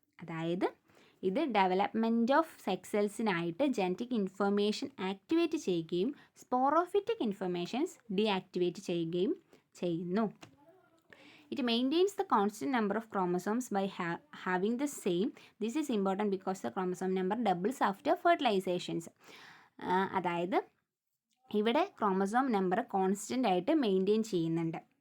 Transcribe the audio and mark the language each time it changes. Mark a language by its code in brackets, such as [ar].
[ml] അതായത് ഇത് development of sex സെൽസിനായിട്ട് genetic information activate ചെയ്യുകയും സ്പോറോഫിറ്റിക് ഇൻഫർമേഷൻസ് ഡീആക്ടിവേറ്റ് ചെയ്യുകയും ചെയ്യുന്നു. [en] It maintains the constant number of chromosomes by having the same. This is important because the chromosome number doubles after fertilizations. [ml] അതായത് ഇവിടെ chromosome number constant ആയിട്ട് maintain ചെയ്യുന്നുണ്ട്.